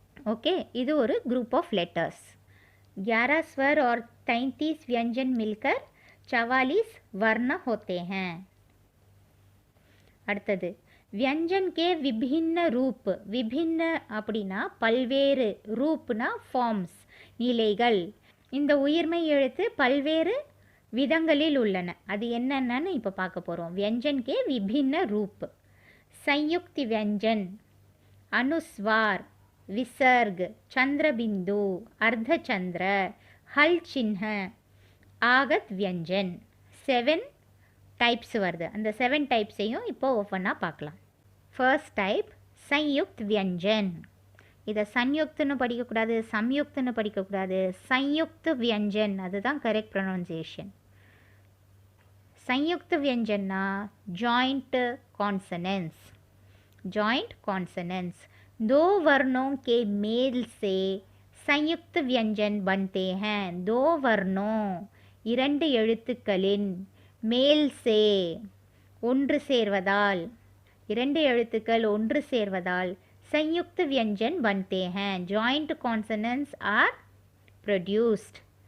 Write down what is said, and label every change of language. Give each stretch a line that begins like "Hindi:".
Hindi: Okay,
Tamil: இது ஒரு
Hindi: group of letters. 11 स्वर और 33 व्यंजन मिलकर 44 वर्ण होते हैं. அடுத்தது व्यंजन के विभिन्न रूप.
Tamil: विभिन्न அப்படினா பல்வேறு, ரூப்னா ஃபார்ம்ஸ், நிலைகள். இந்த உயிர்மெய் எழுத்து பல்வேறு விதங்களில் உள்ளன. அது என்னென்னு இப்போ பார்க்க போகிறோம்.
Hindi: व्यंजन के विभिन्न रूप. संयुक्त व्यंजन, अनुस्वार, विसर्ग, चंद्रबिंदु, अर्धचंद्र, हल चिन्ह, आगत व्यंजन.
Tamil: 7 டைப்ஸ் வருது. அந்த 7 டைப்ஸையும் இப்போ ஒவ்வொன்றா பார்க்கலாம். ஃபர்ஸ்ட் டைப் संयुक्त व्यंजन. இதை சன்யுக்துன்னு படிக்கக்கூடாது, சம்யுக்துன்னு படிக்கக்கூடாது, संयुक्त व्यंजन அதுதான் கரெக்ட் ப்ரொனவுன்சியேஷன்.
Hindi: संयुक्त व्यंजनना जॉइंट कॉन्सोनेंट्स.
English: joint consonants
Hindi: 2 वर्णों के मेल से संयुक्त व्यंजन बनते हैं.
Tamil: 2 वर्णों, 2 எழுத்துக்களின் மேல் சே, ஒன்று சேர்வதால், 2 எழுத்துக்கள் ஒன்று சேர்வதால்
Hindi: संयुक्त व्यंजन बनते हैं.
English: Joint consonants are produced.